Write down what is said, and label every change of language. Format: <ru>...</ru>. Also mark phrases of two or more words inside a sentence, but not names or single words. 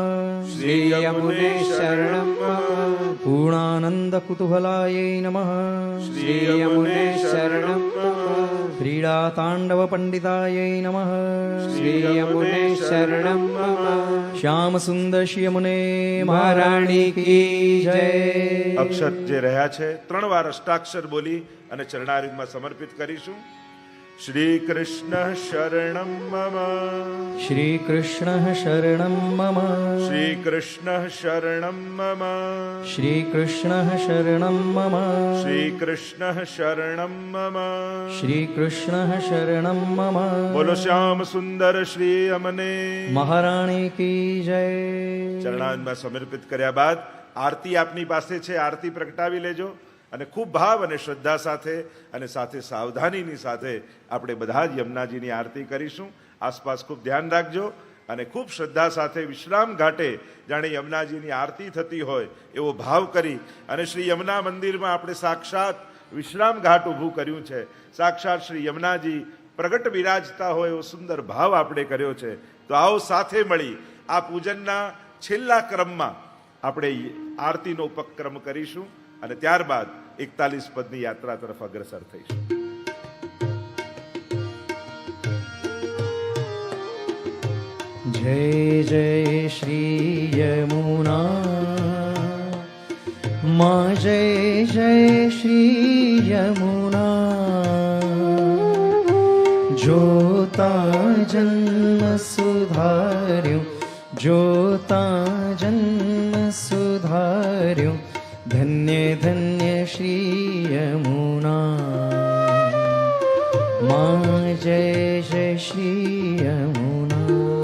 <sa>श्रीयमुने शरणं मम पूर्णानन्दकुतूहलायै नमः श्रीयमुने शरणं मम क्रीडाताण्डवपण्डितायै नमः श्रीयमुने शरणं मम श्यामसुन्दरश्रीयमुने</sa> <hi>महारानी की जय</hi> <gu>અક્ષત જે રહ્યા છે 3 વાર અષ્ટાક્ષર બોલી અને ચરણારવિંદમાં સમર્પિત કરીશું.</gu> <sa>श्रीकृष्ण शरणम् मम, श्रीकृष्णः शरणं मम श्रीकृष्ण शरणम् मम, श्रीकृष्णः शरणं मम श्रीकृष्ण शरणम् मम. श्रीकृष्णः शरणं मम</sa> <gu>બોલો શ્યામ સુંદર શ્રી અમને.</gu> <hi>महाराणी की जय</hi> <gu>ચરણારવિંદમાં સમર્પિત કર્યા બાદ આરતી આપની પાસે છે, આરતી પ્રગટાવી લેજો અને ખૂબ ભાવ અને શ્રદ્ધા સાથે અને સાથે સાવધાનીની સાથે આપણે બધા જ યમુનાજીની આરતી કરીશું. આસપાસ ખૂબ ધ્યાન રાખજો અને ખૂબ શ્રદ્ધા સાથે વિશ્રામ ઘાટે જાણે યમુનાજીની આરતી થતી હોય એવો ભાવ કરી અને શ્રી યમુના મંદિરમાં આપણે સાક્ષાત વિશ્રામ ઘાટ ઊભું કર્યું છે. સાક્ષાત શ્રી યમુનાજી પ્રગટ બિરાજતા હોય એવો સુંદર ભાવ આપણે કર્યો છે. તો આવો સાથે મળી આ પૂજનના છેલ્લા ક્રમમાં આપણે આરતીનો ઉપક્રમ કરીશું અને ત્યારબાદ 41 પદની યાત્રા તરફ અગ્રસર થઈશું.</gu> <hi>जय जय श्री यमुना माँ, जय जय श्री यमुना जोता जन्म सुधार्यो, जोता जन्म सुधार्यो, धन्य धन्य श्री यमुना माँ, जय जय श्री यमुना.</hi>